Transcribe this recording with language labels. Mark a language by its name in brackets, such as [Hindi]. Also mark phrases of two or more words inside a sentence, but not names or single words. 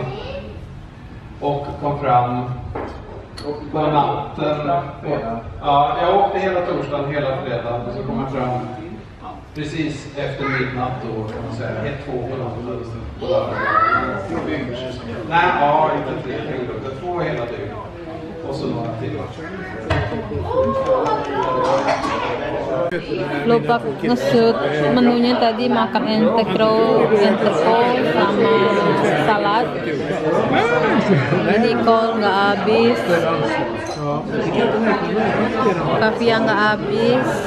[Swedish] Och kom fram på natten. Ja, jag åkte hela torsdagen, hela fredagen. Och så kom jag fram precis efter midnatt då, kan man säga. 1-2 på natten. Nej, ja, inte 3, 2 hela dygn. Och så några timmar. [Indonesian] Lupa nge-shoot menunya tadi, makan entrecot sama salad. Ini kol nggak habis, kaviar nggak habis.